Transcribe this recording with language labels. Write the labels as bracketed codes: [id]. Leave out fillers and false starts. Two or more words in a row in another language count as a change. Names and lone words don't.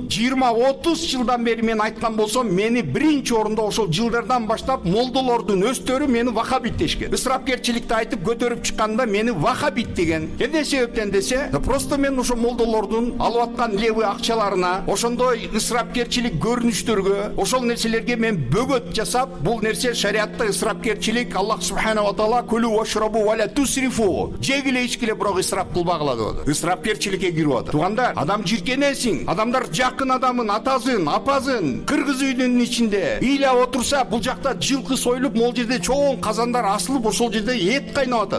[ky] 20-30 жылдан бери мен айткан болсом, мени биринчи орунда ошол жылдардан баштап молдолордун өстөрү мени вахабит дешкен. Ысырапкерчиликти айтып көтөрүп чыкканда мени вахабит деген. Эмне себептен десе, просто мен ошо молдолордун алып аткан левый акчаларына, ошондой ысырапкерчилик көрүнүштөргө, ошол нерселерге мен бөгөт жасап, бул нерсе шариатта ысырапкерчилик, [ar] الله سبحانه وتعالى كلوا واشربوا ولا تسرفوا. [ky] Жегиле ичкиле бирок ысырап кылбагыла деп. Ысырапкерчиликке кирип атат. Тугандар, адам жиркенесиң, адамдар жакын адамын, атасын, апасын, кыргыз үйдүнүн ичинде ыйлап отурса, бул жакта жылкы союлуп, могул жерде чоң казандар асылып, ошол жерде эт кайнап атат.